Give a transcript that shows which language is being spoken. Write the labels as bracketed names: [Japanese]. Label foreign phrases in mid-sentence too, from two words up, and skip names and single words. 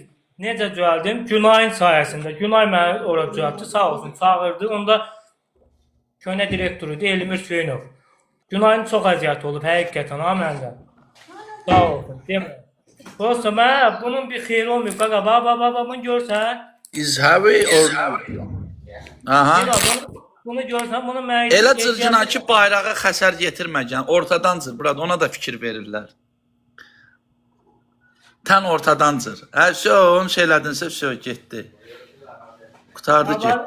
[Azerbaijani] Necə düzəldim? Günayın sayəsində. Günay məni ora düzəltdi, sağ olsun, çağırdı. Onda köhnə direktoru idi Elmir Hüseynov. Günayın çox əziyyəti olub, həqiqətən, ha məndə. Sağ olsun, demə. Prosta mənə bunun bir xeyri olmuyor. Qaqa, baba, bunu görsən. Is heavy or Aha. Bunu görsən, bunu mənə... Elə cırcına ki, bayrağa xəsər yetirməyən, ortadan cır, burada ona da fikir verirlər. Tən ortadan cır. Hər şey onu şeylədinsə, getdi. Qutardı, getdi.